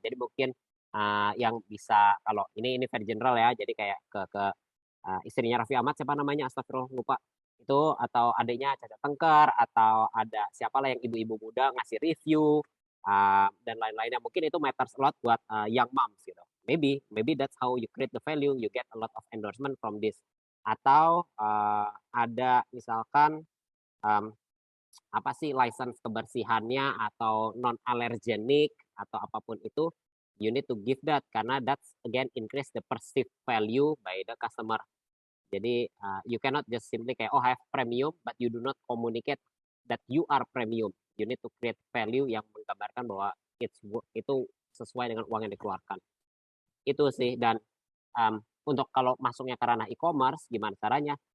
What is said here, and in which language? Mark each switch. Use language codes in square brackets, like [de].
[id] Jadi mungkin yang bisa, kalau ini very general ya, jadi kayak ke istrinya Raffi Ahmad, siapa namanya, astagfirullah lupa itu, atau adiknya Caca Tengkar, atau ada siapalah yang ibu-ibu muda ngasih review dan lain-lainnya. Mungkin itu [en] matters a lot [id] buat [en] young moms [id] gitu. [en] Maybe that's how you create the value, you get a lot of endorsement from this. [id] Atau ada misalkan apa sih license kebersihannya atau non allergenic atau apapun itu, [en] you need to give that, [id] karena [en] that's again increase the perceived value by the customer. Jadi you cannot just simply kayak I have premium but you do not communicate that you are premium. [id] You need to create value yang menggambarkan bahwa itu sesuai dengan uang yang dikeluarkan. Itu sih. Dan untuk kalau masuknya ke ranah e-commerce, gimana caranya?